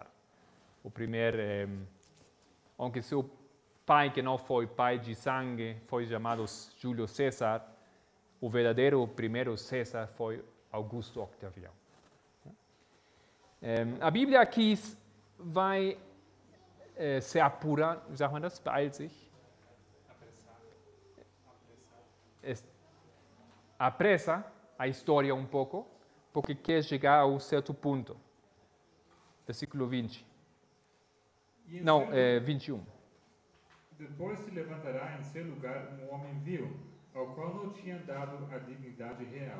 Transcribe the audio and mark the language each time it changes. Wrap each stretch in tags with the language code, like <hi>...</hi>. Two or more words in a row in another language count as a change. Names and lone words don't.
<pt>O primeiro, aunque seu pai, que não foi pai de sangue, foi chamado Júlio César, o verdadeiro primeiro César foi Augusto Octaviano. A Bíblia aqui vai se apurar,</pt> <de>wie sagt man das, beeilt sich?</de> <pt>apressa a história um pouco, porque quer chegar a um certo ponto. Versículo 20. E em Não, seu- 21. Depois se levantará em seu lugar um homem vil, ao qual não tinha dado a dignidade real.</pt>